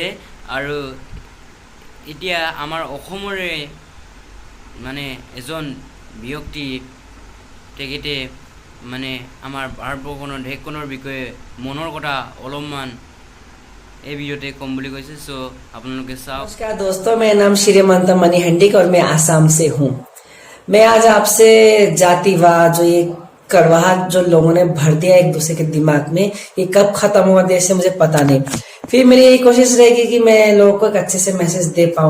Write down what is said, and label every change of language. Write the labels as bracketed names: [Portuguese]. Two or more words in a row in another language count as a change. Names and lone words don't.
[Assamese] আৰু এতিয়া আমাৰ অসমৰে মানে এজন ব্যক্তি, তেখেতে মানে আমাৰ ভাৰতবৰ্ষখনৰ দেশখনৰ বিষয়ে মনৰ কথা অলপমান এই ভিডিঅ'তে ক'ম বুলি কৈছে। আপোনালোকে চাওক। [Hindi] नमस्कार दोस्तों, मेरा नाम श्रीमंत मणिहंडिक और मैं आसाम से हूँ। मैं आज आपसे जातिवाद, जो ये कड़वाहट जो लोगों ने भर दिया एक दूसरे के दिमाग में, ये कब खत्म होगा देश से मुझे पता नहीं। फिर मेरी यही कोशिश रहेगी कि मैं लोगों को एक अच्छे से मैसेज दे पाऊँ।